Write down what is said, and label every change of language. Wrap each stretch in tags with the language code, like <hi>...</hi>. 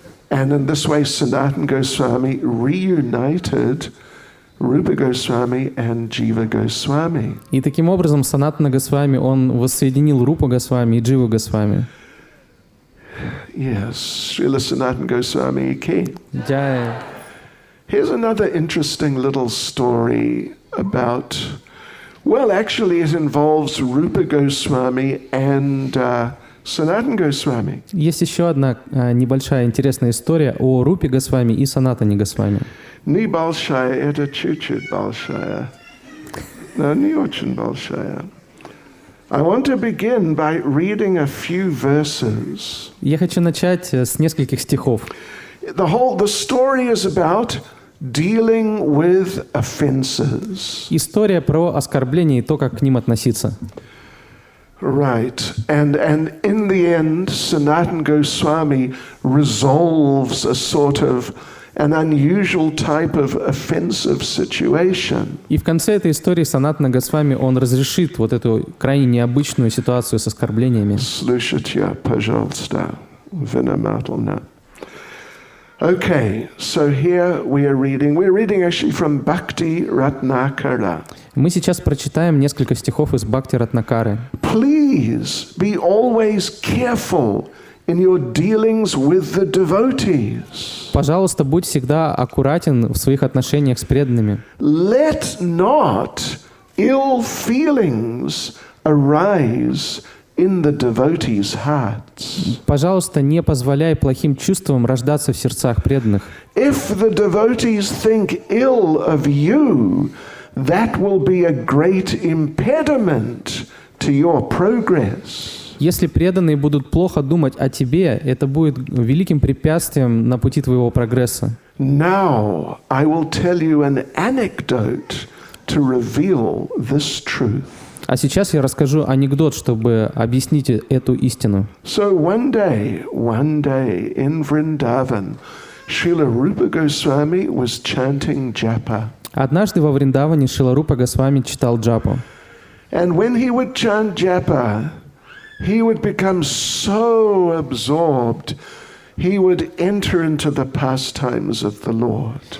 <en>And in this way, Sanatana Goswami reunited Rupa Goswami and Jiva Goswami.</en> <ru>И таким образом Санатана Госвами, он воссоединил Рупу Госвами и Дживу Госвами.</ru> <en>Yes, Srila Sanatana Goswami Ki.</en> <ru>Джай.</ru> <en>Here's another interesting little story about, well, actually it involves Rupa Goswami and Sanatana Goswami.</en> <ru>Есть еще одна небольшая интересная история о Рупе Госвами и Санатане Госвами. Не большая, это чуть-чуть большая. Но не очень большая.</ru> <en>I want to begin by reading a few verses.</en> <ru>Я хочу начать с нескольких стихов.</ru> <en>The story is about dealing with offenses.</en> <ru>История про оскорбления и то, как к ним относиться.</ru> <en>Right. And in the end, Sanatana Goswami resolves a sort of an unusual type of offensive situation.</en> <ru>И в конце этой истории Санатана Госвами, он разрешит вот эту крайне необычную ситуацию с оскорблениями. Слушайте, пожалуйста, внимательно.</ru> <en>Okay, so here we're reading actually from Bhakti Ratnakara.</en> <ru>Мы сейчас прочитаем несколько стихов из Бхакти Ратнакары.</ru> <en>Please be always careful in your dealings with the devotees.</en> <ru>Пожалуйста, будь всегда аккуратен в своих отношениях с преданными.</ru> <en>Let not ill feelings arise in the devotees' hearts.</en> <ru>Пожалуйста, не позволяй плохим чувствам рождаться в сердцах преданных.</ru> <en>If the devotees think ill of you, that will be a great impediment to your progress.</en> <ru>Если преданные будут плохо думать о тебе, это будет великим препятствием на пути твоего прогресса.</ru> <en>Now I will tell you an anecdote to reveal this truth.</en> <ru>А сейчас я расскажу анекдот, чтобы объяснить эту истину.</ru> <en>So one day in Vrindavan, Srila Rupa Goswami was chanting japa.</en> <ru>Однажды во Вриндаване Шрила Рупа Госвами читал джапу.</ru> <en>And when he would chant japa, he would become so absorbed, he would enter into the pastimes of the Lord.</en>